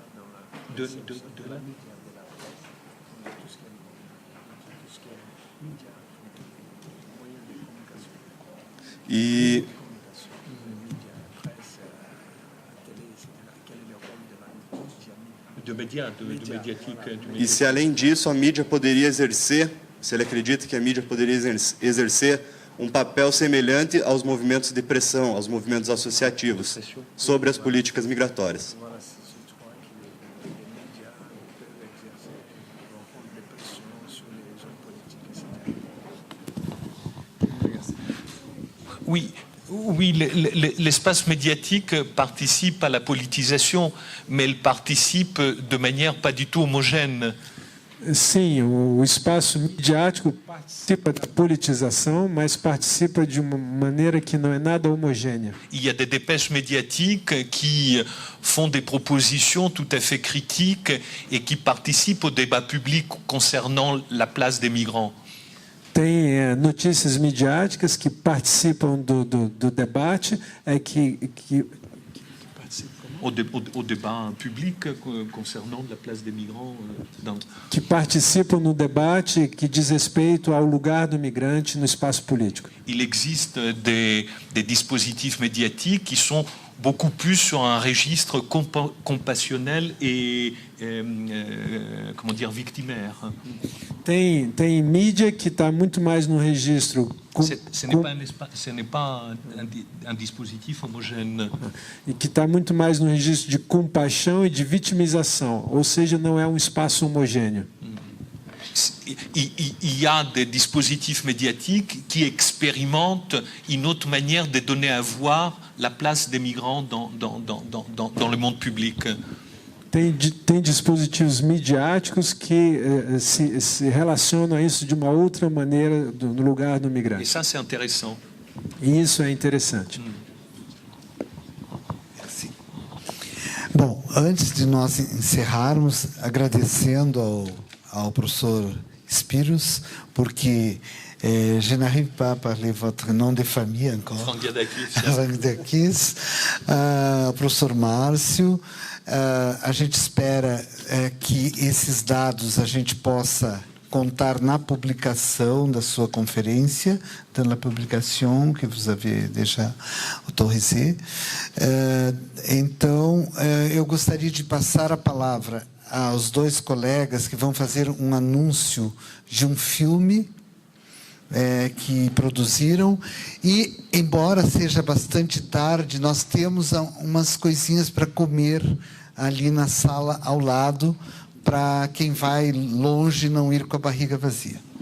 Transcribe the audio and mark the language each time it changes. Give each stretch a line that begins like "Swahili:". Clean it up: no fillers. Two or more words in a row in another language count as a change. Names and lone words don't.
Portuguese: E se além disso a mídia poderia exercer, se ele acredita que a mídia poderia exercer um papel semelhante aos movimentos de pressão, aos movimentos associativos, sobre as políticas migratórias.
French: Oui, l'espace médiatique participe à la politisation, mais il participe de manière pas du tout homogène.
Portuguese: Sim, o espaço midiático participa da politização, mas participa de uma maneira que não é nada homogênea.
French: Il y a des dépêches médiatiques qui font des propositions tout à fait critiques et qui participent au débat public concernant la place des migrants.
Portuguese: Tem notícias midiáticas que participam do debate,
French: au débat public concernant la place des migrants.
Portuguese: Que participam no debate que diz respeito ao lugar do migrante no espaço político.
French: Il existe des dispositifs médiatiques qui sont beaucoup plus sur un registre compassionnel et comment dire, victimaire.
Portuguese: Tem mídia que está muito mais no registro.
French: Ce n'est pas un dispositif homogène.
Portuguese: E que está muito mais no registro de compaixão e de vitimização, ou seja, não é um espaço homogêneo.
French: Il y a des dispositifs médiatiques qui expérimentent une autre manière de donner à voir la place des migrants dans le monde public.
Portuguese: Tem dispositivos midiáticos que se relacionam a isso de uma outra maneira no lugar do migrante.
French: Et ça, c'est intéressant.
Portuguese: E isso é interessante. Bom, antes de nós encerrarmos, agradecendo ao professor Spyros, porque
French: je n'arrive pas à parler votre nom de famille encore.
Portuguese: Frangiadakis, professor Márcio, a gente espera que esses dados a gente possa contar na publicação da sua conferência,
French: dans la publication que vous avez déjà autorisée.
Portuguese: Então, eu gostaria de passar a palavra aos dois colegas que vão fazer um anúncio de um filme que produziram e, embora seja bastante tarde, nós temos umas coisinhas para comer ali na sala ao lado, para quem vai longe não ir com a barriga vazia.